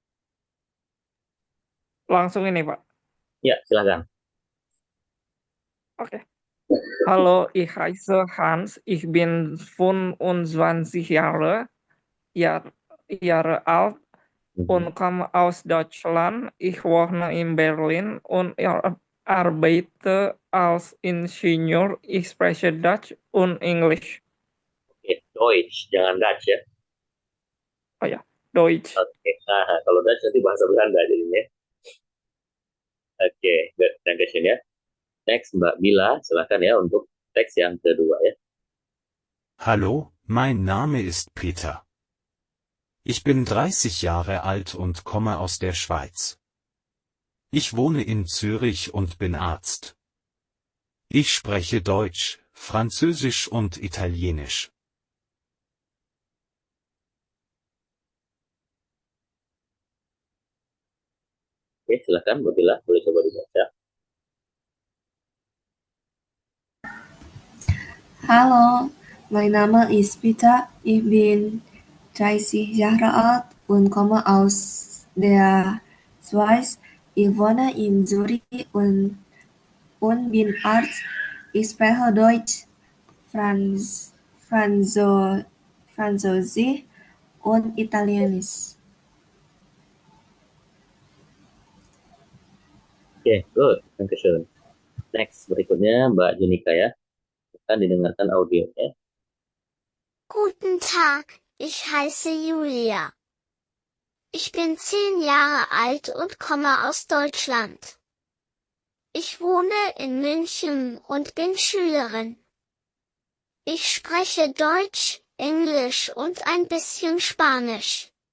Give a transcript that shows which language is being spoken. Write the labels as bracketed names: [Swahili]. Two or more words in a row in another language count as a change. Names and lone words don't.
[Indonesian] Langsung ini, Pak. Ya, silakan. Oke. [German] Hallo, ich heiße Hans. Ich bin 25 Jahre alt und Mhm. komme aus Deutschland. Ich wohne in Berlin und arbeite als Ingenieur. Ich spreche Deutsch und Englisch. Oke, Deutsch, [Indonesian] jangan Dutch ya. Oh ya, Deutsch. Oke, nah, kalau Dutch nanti bahasa Belanda jadinya. [English] Oke, good. [Indonesian] Dankeschön ya. Next, Mbak Bila, silakan ya untuk teks yang kedua ya. [German] Hallo, mein Name ist Peter. Ich bin 30 Jahre alt und komme aus der Schweiz. Ich wohne in Zürich und bin Arzt. Ich spreche Deutsch, Französisch und Italienisch. [Indonesian] Oke, silakan Mbak Bila, boleh coba dibaca. [German] Hallo, mein Name ist Peter. Ich bin 30 Jahre alt und komme aus der Schweiz. Ich wohne in Zürich und bin Arzt. Ich spreche Deutsch, Franzo, Französisch und Italienisch. [English] Oke, good. Dankeschön. [Indonesian] Next, berikutnya Mbak Junika ya. Akan didengarkan audionya. [German] Guten Tag, ich heiße Julia. Ich bin 10 Jahre alt und komme aus Deutschland. Ich wohne in München und bin Schülerin. Ich spreche Deutsch, Englisch und ein bisschen Spanisch.